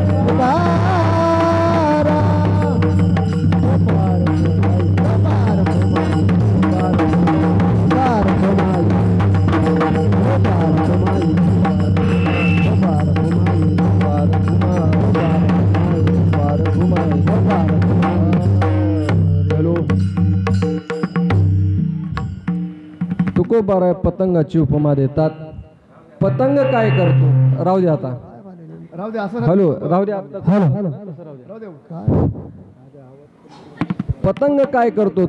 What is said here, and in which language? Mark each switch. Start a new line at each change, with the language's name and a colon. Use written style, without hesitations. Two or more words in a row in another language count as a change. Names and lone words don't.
Marathi: Robara, Robar Kumaye, Robar Kumaye, Robar Kumaye, Robar Kumaye, Robar Kumaye, Robar Kumaye, Robar Kumaye. तुकोबारा पतंगाची उपमा देतात. पतंग काय करतो? राहू द्या आता, हॅलो, राहू द्या. पतंग काय करतो?